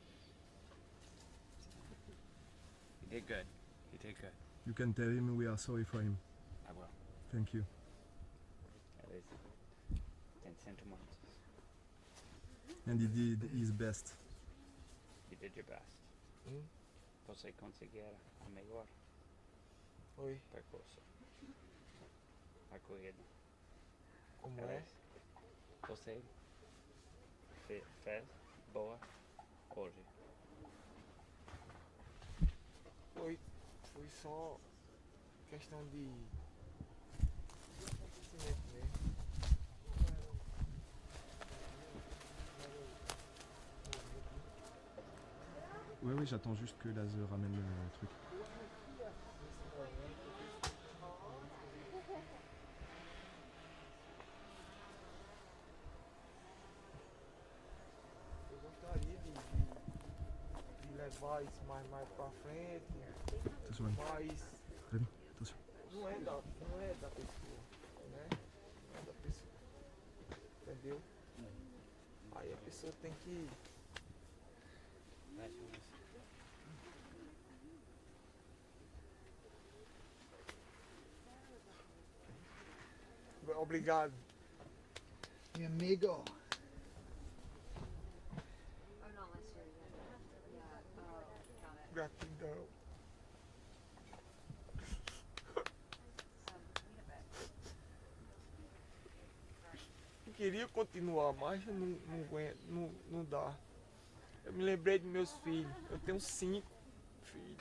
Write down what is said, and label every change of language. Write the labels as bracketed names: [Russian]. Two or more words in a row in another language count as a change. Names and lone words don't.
[English] He did good. He did good. You can tell him we are sorry for him. I will. Thank you. That is in sentiments. And he did his best. You did your best. [Portuguese] Você conseguir a melhor Oi, percurso. A corrida. como é? Você fez boa hoje. Foi só questão de aquecimento mesmo. [French] Ouais, j'attends juste que Laz ramène le truc. [Portuguese] Eu gostaria de levar isso mais pra frente, [French] Attention, [Portuguese] mas [French] Rémi, attention. [Portuguese] não é da pessoa, né? Não é da pessoa. Entendeu? Aí a pessoa tem que. Obrigado. [Spanish] Mi amigo. [English] Oh, not last year. Yeah. Got it. [Portuguese] Gratidão. Eu queria continuar, mas não aguento, não dá. Eu me lembrei dos meus filhos. Eu tenho 5 filhos.